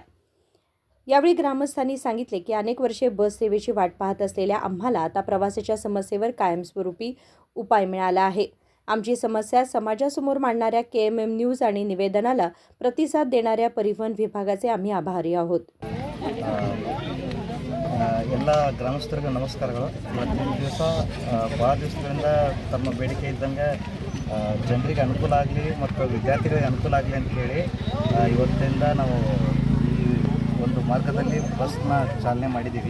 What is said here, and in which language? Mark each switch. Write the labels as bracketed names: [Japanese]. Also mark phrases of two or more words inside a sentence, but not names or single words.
[Marathi] यावेळी ग्रामस्थांनी सांगितले की अनेक वर्षे बस सेवेची वाट पाहत असलेल्या आम्हाला आता प्रवासाच्या समस्येवर कायमस्वरूपी उपाय मिळाला आहे। आमची समस्या समाजासमोर मांडणाऱ्या KMM न्यूज आणि निवेदनाला प्रतिसाद देणाऱ्या परिवहन विभागाचे आम्ही आभारी आहोत। [Kannada] ಎಲ್ಲ ಗ್ರಾಮಸ್ಥರಿಗೆ ನಮಸ್ಕಾರಗಳು। ಇವತ್ತಿನ ದಿವಸ ಭಾಳ ದಿವಸಗಳಿಂದ ತಮ್ಮ ಬೇಡಿಕೆ ಇದ್ದಂಗೆ ಜನರಿಗೆ ಅನುಕೂಲ ಆಗಲಿ ಮತ್ತು ವಿದ್ಯಾರ್ಥಿಗಳಿಗೆ ಅನುಕೂಲ ಆಗಲಿ ಅಂತ ಹೇಳಿ ಇವತ್ತಿಂದ ನಾವು ಈ ಒಂದು ಮಾರ್ಗದಲ್ಲಿ ಬಸ್ನ ಚಾಲನೆ ಮಾಡಿದ್ದೀವಿ।